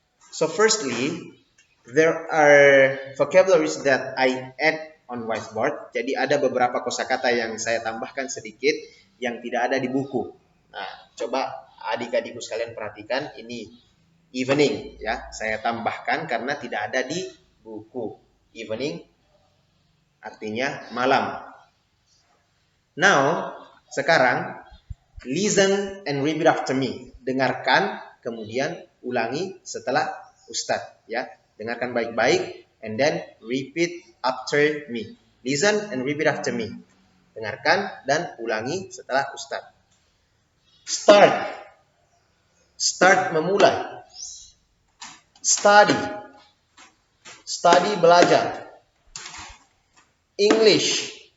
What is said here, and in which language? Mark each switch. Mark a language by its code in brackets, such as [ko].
[en] So firstly, there are vocabularies that I add on whiteboard. [id] Jadi ada beberapa kosakata yang saya tambahkan sedikit yang tidak ada di buku. Nah, coba adik-adikku sekalian perhatikan, ini evening ya, saya tambahkan karena tidak ada di buku. Evening artinya malam. [en] Now, [id] sekarang [en] listen and repeat after me. [id] Dengarkan kemudian ulangi setelah Ustadz ya. Dengarkan baik-baik [en] and then repeat after me. Listen and repeat after me. [id] Dengarkan dan ulangi setelah Ustadz. [en] Start. Start memulai. Study. Study belajar. English.